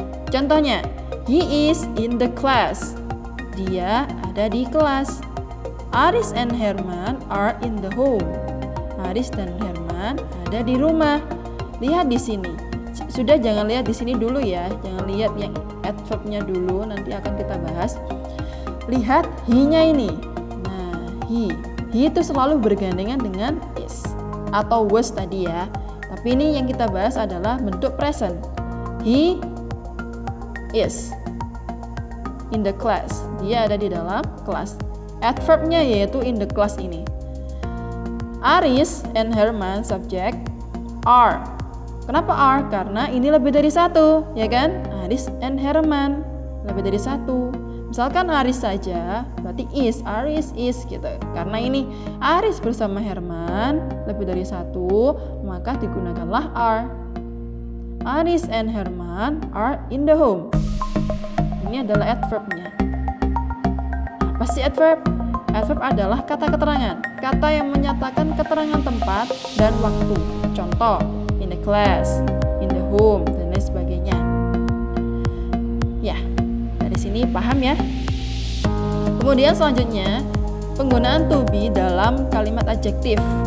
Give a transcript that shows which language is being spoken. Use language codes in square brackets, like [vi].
[id] Contohnya, [en] he is in the class. [id] Dia ada di kelas. [en] Aris and Herman are in the home. [id] Aris dan Herman ada di rumah. Lihat di sini. Sudah, jangan lihat di sini dulu ya. Jangan lihat yang adverb-nya dulu, nanti akan kita bahas. Lihat he-nya ini. Nah, he itu selalu bergandengan dengan is atau was tadi ya. Tapi ini yang kita bahas adalah bentuk present. [en] He is in the class. [id] Dia ada di dalam kelas. Adverb-nya yaitu [en] in the class [id] ini. [en] Aris and Herman subject, are. [id] Kenapa are? Karena ini lebih dari satu, ya kan? Aris and Herman, lebih dari satu. Misalkan Aris saja, berarti is, Aris is gitu. Karena ini Aris bersama Herman lebih dari satu, maka digunakanlah are. [en] Aris and Herman are in the home. [id] Ini adalah adverbnya. Apa sih adverb? Adverb adalah kata keterangan, kata yang menyatakan keterangan tempat dan waktu. Contoh, [en] in the class, in the home, [id] dan lain sebagainya. Ya, dari sini paham ya? Kemudian selanjutnya, penggunaan to be dalam kalimat adjektif.